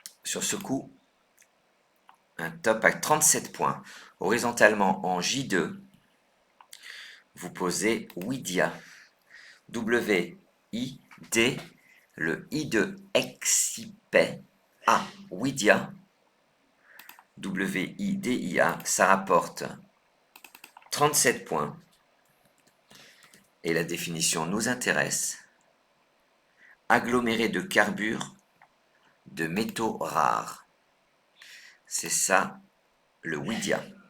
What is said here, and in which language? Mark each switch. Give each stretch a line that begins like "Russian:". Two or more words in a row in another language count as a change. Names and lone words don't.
French: Sur ce coup, un top à 37 points. Horizontalement en J2, vous posez Widia. W-I-D, le I de Excipay, A, Widia, W-I-D-I-A, ça rapporte 37 points. Et la définition nous intéresse. Aggloméré de carbure de métaux rares. C'est ça, le Widia.